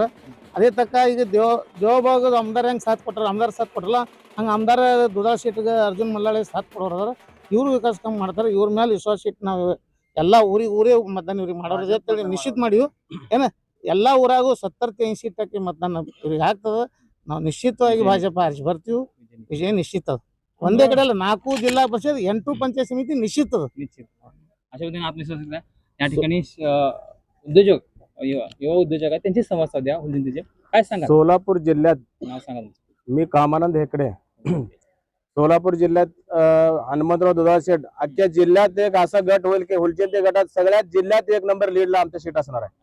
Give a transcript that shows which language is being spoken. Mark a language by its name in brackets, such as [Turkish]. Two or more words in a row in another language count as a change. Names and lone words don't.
[Kannada] ಅದೇ ತಕ ಈಗ ದೇವಭಾಗದ ಆಮದಾರ ಹೆಂಗೆ ಸಾಥ್ ಕೊಟ್ಟಾರ, ಆಮದಾರ ಸಾಥ್ ಕೊಟ್ಟಲ್ಲ ಹಂಗೆ ಆಮದಾರ ದುಧಾಳ ಶೆಟ್ಟಿಗೆ ಅರ್ಜುನ್ ಮಲ್ಲಾಳೆ ಸಾಥ್ ಕೊಡೋರು ಅದಾರ. ಇವರು ವಿಕಾಸ ಕಾಮ ಮಾಡ್ತಾರೆ. ಇವ್ರ ಮೇಲೆ ವಿಶ್ವಾಸ ಇಟ್ಟು ನಾವು ಎಲ್ಲ ಊರೇ ಮತದಾನ ಇವ್ರಿಗೆ ಮಾಡೋರು ಅಂತೇಳಿ ನಿಶ್ಚಿತ ಮಾಡಿವು. ಏನ ಎಲ್ಲ ಊರಾಗೂ 70-80% ಮತದಾನ ಇವ್ರಿಗೆ ಆಗ್ತದ. ನಾವು ನಿಶ್ಚಿತವಾಗಿ ಭಾಜಪ ಆರಿಸಿ ಬರ್ತೀವಿ. ವಿಜಯ ನಿಶ್ಚಿತ ಅದ. ಒಂದೇ ಕಡೆ ಅಲ್ಲ, 4 ಜಿಲ್ಲಾ ಪರಿಷದ 8 ಪಂಚಾಯತ ಸಮಿತಿ ನಿಶ್ಚಿತ ಅದ. [Marathi] निश्चित अशा पद्धतीने आत्मविश्वास आहे. या ठिकाणी उद्योजक युवा उद्योजक आहेत त्यांची संवाद साध्या हुलदिंतीचे काय सांगा? सोलापूर जिल्ह्यात नाव सांगा तुमचं. मी कामानंद हेकडे. सोलापूर जिल्ह्यात हनुमंतराव दुधाळ शेट अख्ख्या जिल्ह्यात एक असा गट होईल की हुलचंदी गटात सगळ्यात जिल्ह्यात 1 नंबर लीडला आमचा शेट असणार आहे.